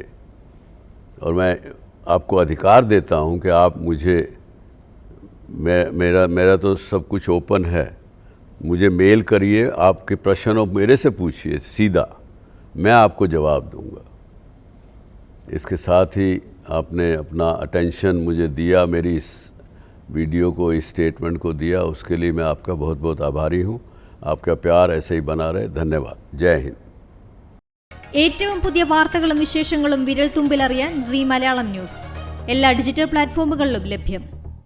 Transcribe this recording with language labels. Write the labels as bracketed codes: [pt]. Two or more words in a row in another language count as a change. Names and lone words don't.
[hi] और मैं आपको अधिकार देता हूं कि आप मुझे, मेरा तो सब कुछ ओपन है, मुझे मेल करिए, आपके प्रश्नों मेरे से पूछिए सीधा, मैं आपको जवाब दूंगा। इसके साथ ही आपने अपना अटेंशन मुझे दिया, मेरी इस वीडियो को, इस स्टेटमेंट को दिया, उसके लिए मैं आपका बहुत बहुत आभारी हूँ। आपका प्यार ऐसे ही बना रहे। धन्यवाद। जय हिंद। [ml] ഏറ്റവും പുതിയ വാർത്തകളും വിശേഷങ്ങളും വിരൽ തുമ്പിലറിയാൻ സീ മലയാളം ന്യൂസ് എല്ലാ ഡിജിറ്റൽ പ്ലാറ്റ്ഫോമുകളിലും ലഭ്യം.